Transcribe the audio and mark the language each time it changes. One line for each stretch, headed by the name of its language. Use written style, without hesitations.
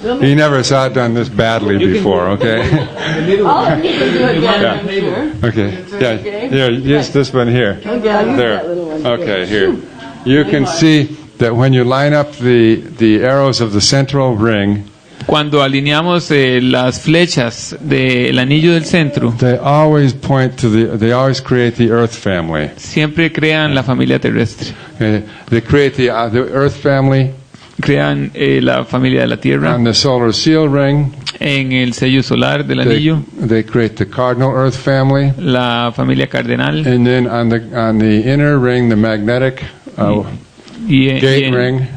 English: He never saw it done this badly before, okay? Yeah. Okay. Yeah. Here, just this one here. There. Okay, here. You can see that when you line up the arrows of the central ring,
Spanish: cuando alineamos las flechas del anillo del centro,
English: they always create the Earth family.
Spanish: Siempre crean la familia terrestre.
English: They create the Earth family.
Spanish: Crean la familia de la Tierra.
English: On the solar seal ring,
Spanish: en el sello solar del anillo,
English: they create the cardinal Earth family.
Spanish: La familia cardenal.
English: And then on the inner ring, the magnetic gate ring.